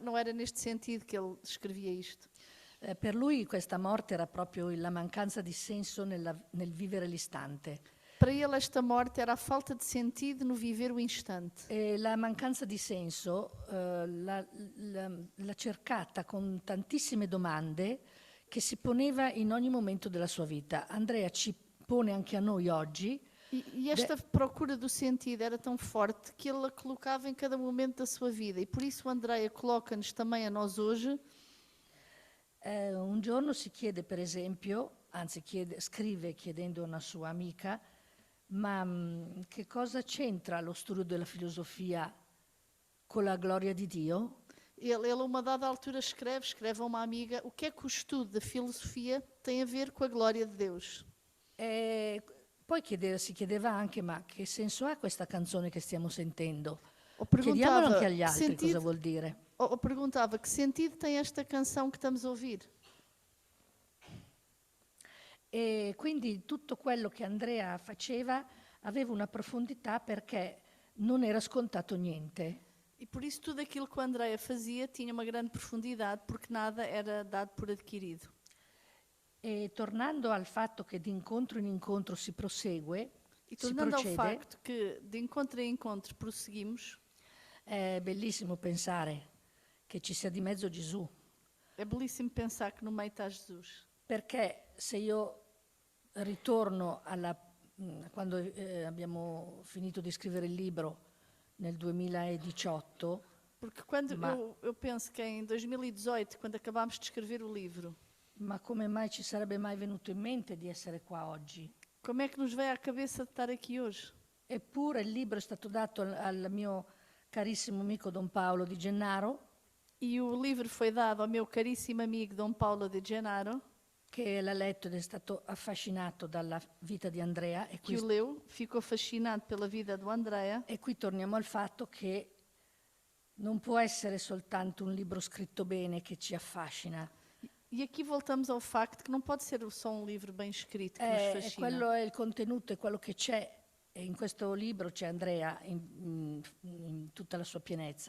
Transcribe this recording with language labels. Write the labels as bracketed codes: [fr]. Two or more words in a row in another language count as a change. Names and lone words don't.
[pt] Não era neste sentido que ele escrevia isto. [it] Per lui questa morte era proprio la mancanza di senso nel vivere l'istante. [pt] Para ele esta morte era a falta de sentido no viver o instante. [it] E la mancanza di senso l'ha cercata con tantissime domande che si poneva in ogni momento della sua vita. Andrea ci pone anche a noi oggi. [pt] E esta procura do sentido era tão forte que ele a colocava em cada momento da sua vida. E por isso o Andrea coloca-nos também a nós hoje. [it] Un giorno si chiede, per esempio, anzi scrive chiedendo a una sua amica, ma che cosa c'entra lo studio della filosofia con la gloria di Dio? [pt] Ele a uma dada altura escreve a uma amiga o que é que o estudo da filosofia tem a ver com a glória de Deus. [it] E poi si chiedeva anche, ma che senso ha questa canzone che stiamo sentendo? [pt] Ou [it] Chiediamolo [pt] perguntava, [it] anche agli [pt] que [it] altri cosa [pt] sentido, [it] vuol dire. [pt] ou perguntava que sentido tem esta canção que estamos a ouvir. [it] E quindi tutto quello che Andrea faceva aveva una profondità perché non era scontato niente. [pt] E por isso tudo aquilo que o Andrea fazia tinha uma grande profundidade, porque nada era dado por adquirido. [it] E tornando al fatto che di incontro in incontro si prosegue, [pt] E [it] si [pt] tornando ao [it] procede, [pt] facto que de encontro em encontro prosseguimos, [it] è bellissimo pensare che ci sia di mezzo Gesù, [pt] é belíssimo pensar que no meio está Jesus. [it] perché se io ritorno quando abbiamo finito di scrivere il libro nel 2018, [pt] Porque quando [it] Ma- [pt] eu penso que em 2018, quando acabámos de escrever o livro, [it] ma come mai ci sarebbe mai venuto in mente di essere qua oggi? [pt] como é que nos veio à cabeça de estar aqui hoje? [it] Eppure il libro è stato dato al mio carissimo amico Don Paolo Di Gennaro, [pt] E o livro foi dado ao meu caríssimo amigo Dom Paulo de Gennaro, [it] che l'ha letto ed è stato affascinato dalla vita di Andrea. [pt] E que o leu, ficou fascinado pela vida do Andrea. [it] qui torniamo al fatto che non può essere soltanto un libro scritto bene che ci affascina. [pt] E aqui voltamos ao facto que não pode ser só um livro bem escrito que nos [it] E [pt] fascina. [it] quello è il contenuto, è quello che c'è. E in questo libro c'è Andrea in tutta la sua pienezza.